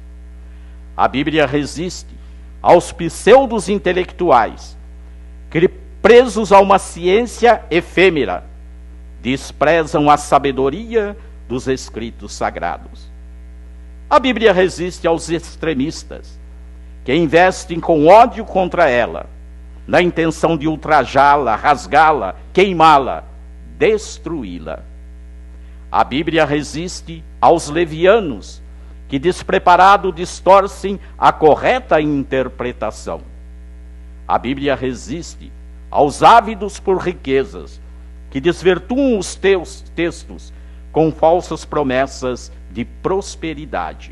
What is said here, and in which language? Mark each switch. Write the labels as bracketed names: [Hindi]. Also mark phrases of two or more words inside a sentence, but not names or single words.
[Portuguese] A Bíblia resiste aos pseudos intelectuais, que presos a uma ciência efêmera, desprezam a sabedoria dos escritos sagrados. A Bíblia resiste aos extremistas, que investem com ódio contra ela, na intenção de ultrajá-la, rasgá-la, queimá-la, destruí-la. A Bíblia resiste aos levianos, que despreparado distorcem a correta interpretação. A Bíblia resiste aos ávidos por riquezas, que desvirtuam os teus textos com falsas promessas de prosperidade.